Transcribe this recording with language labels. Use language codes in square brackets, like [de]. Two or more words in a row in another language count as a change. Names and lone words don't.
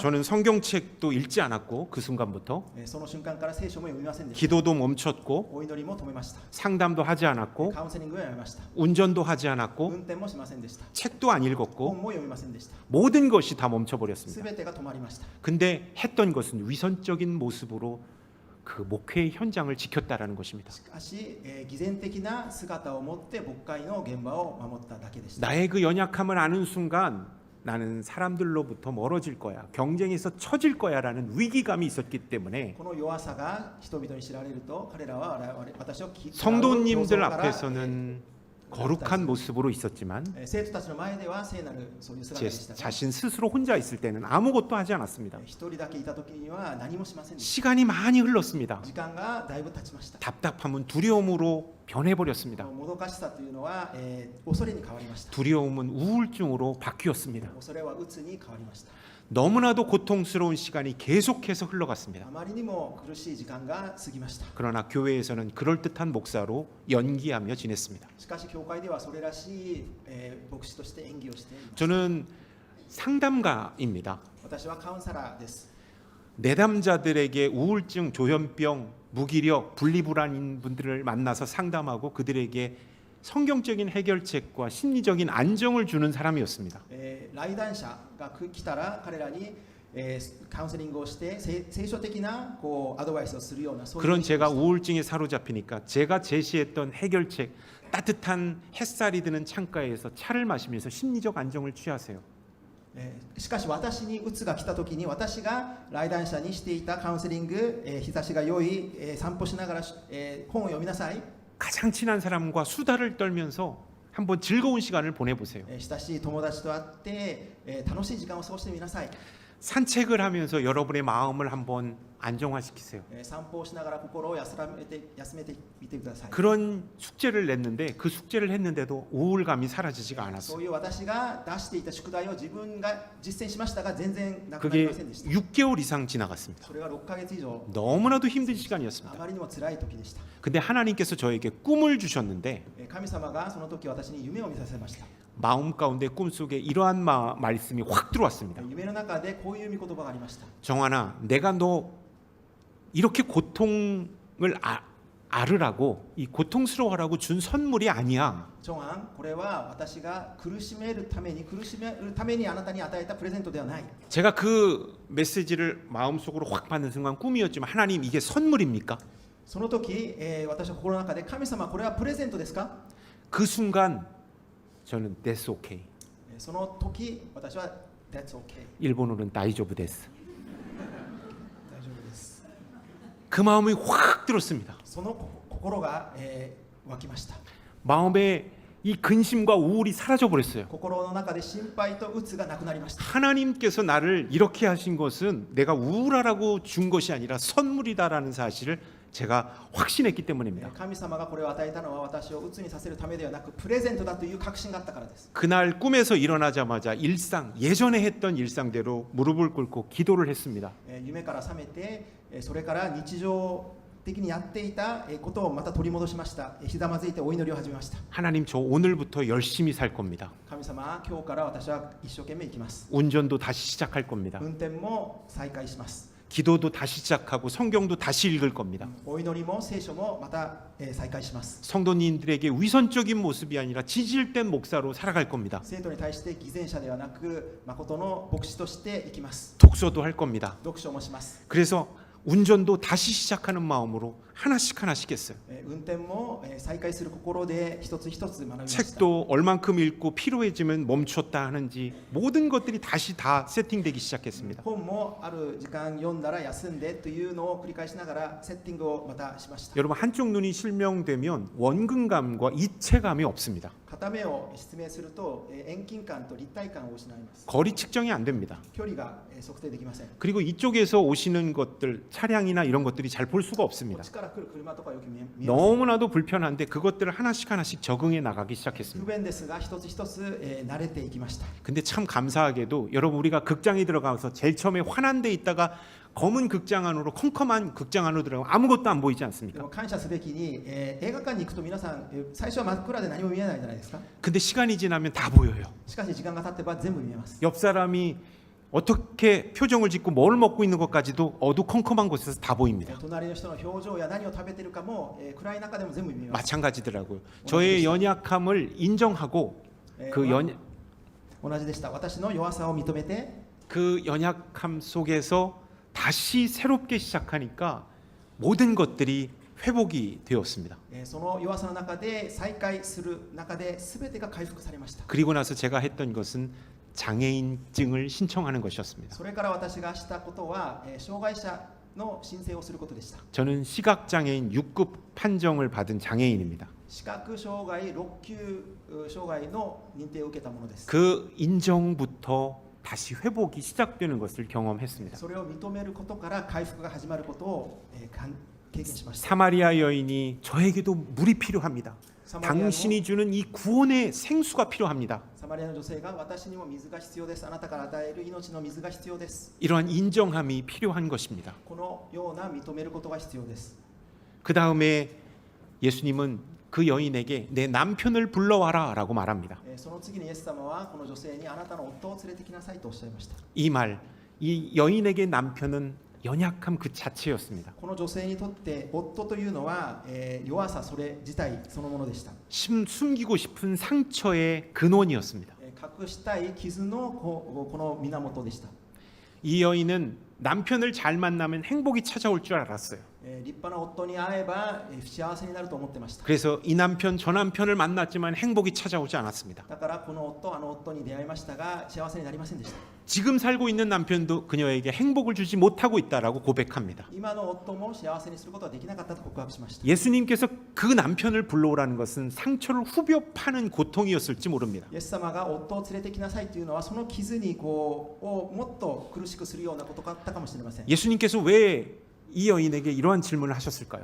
[ko] 저는 성경책도 읽지 않았고 그 순간부터 [ja] その瞬間から聖書も読みませんでした [ko] 기도도 멈췄고 [ja] お祈りも止めました [ko] 상담도 하지 않았고 [ja] カウンセリングをやめました [ko] 운전도 하지 않았고 [ja] 運転もしませんでした [ko] 책도 안 [ja] 本 [ko] 읽었고 [ja] も読みませんでした [ko] 모든 것이 다 멈춰버렸습니다. [ja] 全てが止まりました [ko] 근데 했던 것은 위선적인 모습으로 그 목회의 현장을 지켰다라는 것입니다. [ja] しかし偽善的な姿を持って牧会の現場を守っただけでした [ko] 나의 그 연약함을 아는 순간 나는 사람들로부터 멀어질 거야. 경쟁에서 처질 거야라는 위기감이 있었기 때문에 [ja] この弱さが人々に知られると彼らは私を [ko] 성도님들 [ja] 競争から [ko] 앞에서는 거룩한 모습으로 있었지만 [ja] 生徒たちの前では聖なるそういう姿 [ko] 제 [ja] でしたが [ko] 자신 스스로 혼자 있을 때는 아무것도 하지 않았습니다. [ja] 一人だけいた時には何もしませんでした [ko] 시간이 많이 흘렀습니다. [ja] 時間がだいぶ経ちました [ko] 답답함은 두려움으로 변해버렸습니다. [ja] もどかしさというのは、恐れに変わりました [ko] 두려움은 우울증으로 바뀌었습니다. [ja] 恐れは鬱に変わりました [ko] 너무나도 고통스러운 시간이 계속해서 흘러갔습니다. [ja] あまりにも苦しい時間が過ぎました [ko] 그러나 교회에서는 그럴듯한 목사로 연기하며 지냈습니다. [ja] しかし教会ではそれらしい、牧師として演技をしています [ko] 저는 상담가입니다. [ja] 私はカウンセラーです [ko] 내담자들에게 우울증, 조현병, 무기력, 분리불안인 분들을 만나서 상담하고 그들에게 성경적인 해결책과 심리적인 안정을 주는 사람이었습니다. [ja] 来談者が来たら彼らに、カウンセリングをして聖書的なこうアドバイスをするようなそういう [ko] 그런 제가 우울증에 사로잡히니까 제가 제시했던 해결책 따뜻한 햇살이 드는 창가에서 차를 마시면서 심리적 안정을 취하세요. [ja] しかし私に鬱が来た時に私が来談者にしていたカウンセリング、日差しが良い、散歩しながら、本を読みなさい、 [ko] 가장 친한 사람과 수다를 떨면서 한번 즐거운 시간을 보내보세요. [ja] 親しい友達と会って、楽しい時間を過ごしてみなさい、 [ko] 산책을 하면서 여러분의 마음을 한번 안정화시키세요. [ja] 散歩をしながら心を休めてみてください [ko] 그런 숙제를 냈는데 그 숙제를 했는데도 우울감이 사라지지가 [ja] そ [ko] 않았어요. [ja] ういう私が出していた宿題を自分が実践しましたが全然なくなり [ko] 그게 [ja] ませんでした [ko] 6개월 이상 지나갔습니다. [ja] それが6ヶ月以上 [ko] 너무나도 힘든 [ja] あ [ko] 시간이었습니다. [ja] まりにも辛い時でした [ko] 근데 하나님께서 저에게 꿈을 주셨는데 [ja] 神様がその時私に夢を見させました [ko] 마음 가운데 꿈속에 이러한 말씀이 확 들어왔습니다. [ja] 夢の中でこういう御言葉がありました [ko] 정환아, 내가 너 이렇게 고통을 알으라고 이 고통스러워하라고 준 선물이 아니야. [ja] ジョアン、これは私が苦しめるためにあなたに与えたプレゼントではない [ko] 제가 그 메시지를 마음속으로 확 받는 순간 꿈이었지만 하나님 이게 선물입니까? [ja] その時、私は心の中で神様これはプレゼントですか [ko] 그 순간 저는 [en] that's okay. [ja] その時私は [en] That's okay [ko] 일본어는 [ja] 大丈夫です. 大丈夫です [ko] 그 마음이 확 들었습니다. [ja] その心が、湧きました [ko] 마음에 이 근심과 우울이 사라져 버렸어요. [ja] 心の中で心配と鬱がなくなりました [ko] 하나님께서 나를 이렇게 하신 것은 내가 우울하라고 준 것이 아니라 선물이다라는 사실을 제가 확신했기 때문입니다. [ja] 神様がこれを与えたのは私を鬱にさせるためではなくプレゼントだという確信があったからです [ko] 그날 꿈에서 일어나자마자 예전에 했던 일상대로 무릎을 꿇고 기도를 했습니다. [ja] 夢から覚めてそれから日常的にやっていたことをまた取り戻しましたひざまずいてお祈りを始めました [ko] 하나님 저 오늘부터 열심히 살 겁니다. [ja] 神様今日から私は一生懸命生きます [ko] 운전도 다시 시작할 겁니다. [ja] 運転も再開します [ko] 기도도 다시 시작하고 성경도 다시 읽을 겁니다. [ja] お祈りも聖書もまた再開します [ko] 성도님들에게 위선적인 모습이 아니라 지질된 목사로 살아갈 겁니다. [ja] 生徒に対して偽善者ではなく誠の牧師として生きます [ko] 독서도 할 겁니다. [ja] 読書もします [ko] 그래서 운전도 다시 시작하는 마음으로 하나씩 했어요. [ja] 運転も再開する心で一つ一つ学びました [ko] 책도 얼만큼 읽고 피로해지면 멈췄다 하는지 모든 것들이 다시 다 세팅되기 시작했습니다. [ja] 本もある時間読んだら休んでというのを繰り返しながらセッティングをまたしました [ko] 여러분 한쪽 눈이 실명되면 원근감과 이체감이 없습니다. [ja] 片目を失明すると遠近感と立体感を失います [ko] 거리 측정이 안 됩니다. [ja] 距離が測定できません [ko] 그리고 이쪽에서 오시는 것들 차량이나 이런 것들이 잘 볼 수가 [ja] こ [ko] 없습니다. [ja] っちから来る車とかよく見えます [ko] 너무나도 불편한데 그것들을 하나씩 적응해 나가기 [ja] 不 [ko] 시작했습니다. [ja] 便ですが一つ一つ慣れていきました [ko] 근데 참 감사하게도 여러분 우리가 극장에 들어가서 제일 처음에 환한 데 있다가 검은 극장 안으로 컴컴한 극장 안으로 들어가면 아무것도 안 보이지 [ja] で [ko] 않습니까? [ja] も感謝すべきに、映画館に行くと皆さん、最初は真っ暗で何も見えないじゃないですか。 [ko] 근데 시간이 지나면 다 보여요. [ja] しかし時間が経ってば全部見えます。 [ko] 옆 사람이 어떻게 표정을 짓고 뭘 먹고 있는 것까지도 어두컴컴한 곳에서 다 보입니다. [ja] 隣の人の表情や何を食べてるかも、暗い中でも全部見えます。 [ko] 마찬가지더라고요. 저의 연약함을 인정하고 그 [ja] 同じでした。私の弱さを認めて、 [ko] 그 연약함 속에서 다시 새롭게 시작하니까 모든 것들이 회복이 되었습니다. [ja] その弱さの中で再開する中で全てが回復されました。 [ko] 그리고 나서 제가 했던 것은 장애인증을 신청하는 것이었습니다. [ja] それから私がしたことは、障害者の申請をすることでした。 [ko] 저는 시각장애인 6급 판정을 받은 장애인입니다. [ja] 視覚障害6級障害の認定を受けたものです。 [ko] 그 인정부터 다시 회복이 시작되는 것을 경험했습니다. [ja] それを認めることから回復が始まることを、経験しました。 [ko] 사마리아 여인이 저에게도 물이 필요합니다. 당신이 주는 이 구원의 생수가 필요합니다. [ja] サマリアの女性が私にも水が必要です。あなたから与える命の水が必要です。 [ko] 이러한 인정함이 필요한 것입니다. [ja] このような認めることが必要です。 [ko] 그 다음에 예수님은 그 여인에게 내 남편을 불러와라라고 말합니다. [ja] その次にイエス様はこの女性にあなたの夫を連れてきなさいとおっしゃいました。 [ko] 이 말, 이 여인에게 남편은 연약함 그 자체였습니다. [ja] この女性にとって夫というのは、弱さそれ自体そのものでした。 [ko] 숨기고 싶은 상처의 근원이었습니다. [ja] 隠したい傷のこの源でした。 [ko] 이 여인은 남편을 잘 만나면 행복이 찾아올 줄 알았어요. [ja] 立派な夫に会えば幸せになると思ってました。 [ko] 그래서 이 남편 저 남편을 만났지만 행복이 찾아오지 않았습니다. [ja] だからこの夫あの夫に出会いましたが幸せになりませんでした。 [ko] 지금 살고 있는 남편도 그녀에게 행복을 주지 못하고 있다라고 고백합니다. [ja] 今の夫も幸せにすることはできなかったと告白しました。 [ko] 예수님께서 그 남편을 불러오라는 것은 상처를 후벼 파는 고통이었을지 모릅니다. [ja] イエス様が夫を連れてきなさいというのはその傷にをもっと苦しくするようなことがあったかもしれません。イ [ko] 예수님께서 왜 이 여인에게 이러한 질문을 하셨을까요?